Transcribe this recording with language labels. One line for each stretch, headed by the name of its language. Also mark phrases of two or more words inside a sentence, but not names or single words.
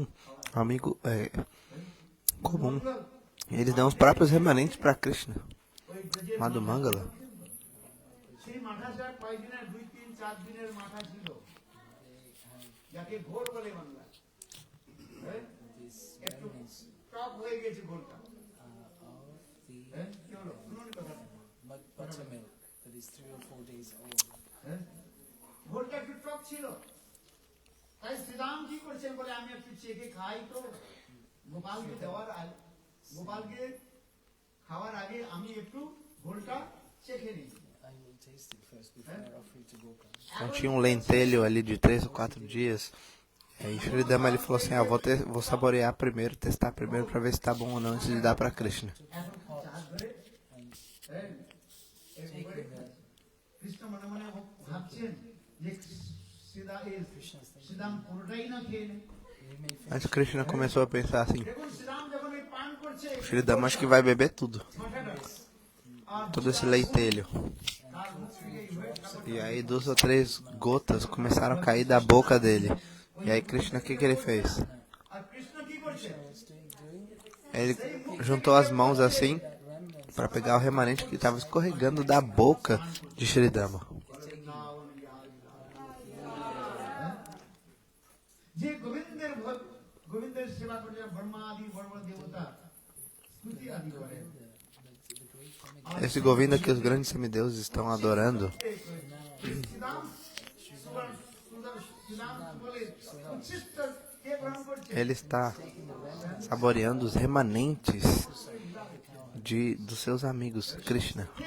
Portuguese: Amigo comum. E eles dão os próprios remanentes para Krishna. Madhumangala.
English: Buttermilk that is 3 or 4 days old.
Bangla: ঘোলটা একটু টক ছিল, তাই শ্রীরাম কি করছেন বলে আমি একটু চেখে খাই তো গোপালকে গোপালকে খাওয়ার আগে আমি একটু ঘোলটা চেখে নিই।
English: I will taste it first before I offer it to Gokul.
Portuguese: Então tinha um lentelho ali de 3 ou 4 dias. E aí Shridama ele falou assim, vou saborear primeiro, testar primeiro para ver se tá bom ou não antes de dar para Krishna.
Bangla: কৃষ্ণ মনে মনে ভাবছেন যে শ্রীরাম পুরোটাই না খেয়ে নেয়।
Portuguese: Mas Krishna começou a pensar assim,
Bangla: দেখুন শ্রীরাম যখন এই পান করছে
Portuguese: Shridama acho que vai beber tudo. Todo esse leitelho.
Bangla: তার মুখ থেকে এই হয়ে
Portuguese: E aí 2 ou 3 gotas começaram a cair da boca dele. E aí Krishna, o que ele fez?
Bangla: আর কৃষ্ণ কি করছে?
Portuguese: Ele juntou as mãos assim para pegar o remanente que estava escorregando da boca de Shridama.
Bangla: যে গোবিন্দের সেবা করে ব্রহ্মা আদি বড় বড় দেবতা স্তুতি আদি করে,
Portuguese: Esse Govinda que os grandes semideuses estão adorando, ele está saboreando os remanentes dos seus amigos, Krishna.